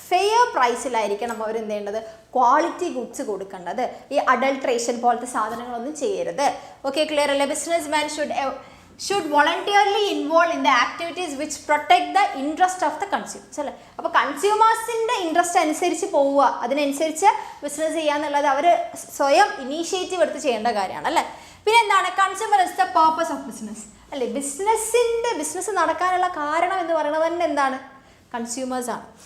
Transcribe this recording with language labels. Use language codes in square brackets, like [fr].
[ml] Fair പ്രൈസിലായിരിക്കണം അവരെന്ത് ചെയ്യേണ്ടത്, quality goods കൊടുക്കേണ്ടത്. ഈ അഡൾട്രേഷൻ പോലത്തെ സാധനങ്ങളൊന്നും ചെയ്യരുത്. ഓക്കെ, ക്ലിയർ അല്ലേ. [en] businessman should voluntarily involve in the activities which protect the interest of the consumers [ml] അല്ലേ. അപ്പോൾ കൺസ്യൂമേഴ്സിൻ്റെ ഇൻട്രസ്റ്റ് അനുസരിച്ച് പോവുക, അതിനനുസരിച്ച് ബിസിനസ് ചെയ്യുക എന്നുള്ളത് അവർ സ്വയം ഇനീഷ്യേറ്റീവ് എടുത്ത് ചെയ്യേണ്ട കാര്യമാണ് അല്ലേ. പിന്നെ എന്താണ്, [en] consumer is the purpose of business [ml] അല്ലേ. ബിസിനസ് നടക്കാനുള്ള കാരണം എന്ന് പറയുന്നത് തന്നെ എന്താണ്, കൺസ്യൂമേഴ്സ് ആണ്.